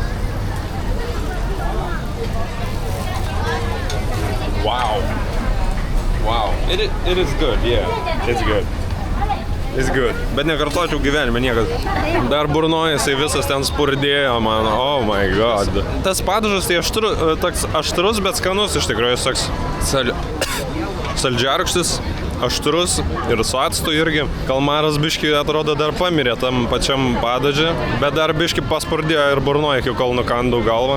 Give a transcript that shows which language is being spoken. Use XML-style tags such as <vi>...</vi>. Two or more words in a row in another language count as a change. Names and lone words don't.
<en>Wow. It is good, yeah. It's good. It's good.</en> <lt>Bet nekartočiau gyvenime niekad. Dar burnoje jisai visas ten spurdėjo, man.</lt> <en>Oh my god.</en> <lt>Tas padažas tai toks aštrus, bet skanus iš tikrųjų. Jis toks saldžiarkštis, aštrus ir su actu irgi. Kalmaras biški atrodo dar pamirė tam pačiam padaže, bet dar biški paspurdėjo ir burnoje, iki kol nukandau galvą.</lt>